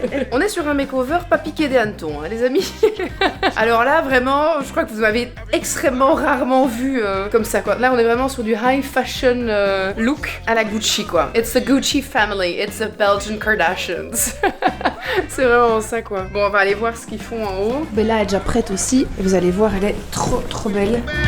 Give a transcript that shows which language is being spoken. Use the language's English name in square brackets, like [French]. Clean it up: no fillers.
[French] On est sur un makeover pas piqué des hannetons, hein, les amis. Alors là, vraiment, je crois que vous m'avez extrêmement rarement vu comme ça, quoi. Là, on est vraiment sur du high fashion look à la Gucci, quoi. [English] It's the Gucci family, it's the Belgian Kardashians. [French] C'est vraiment ça, quoi. Bon, on va aller voir ce qu'ils font en haut. Bella est déjà prête aussi. Et vous allez voir, elle est trop, trop belle.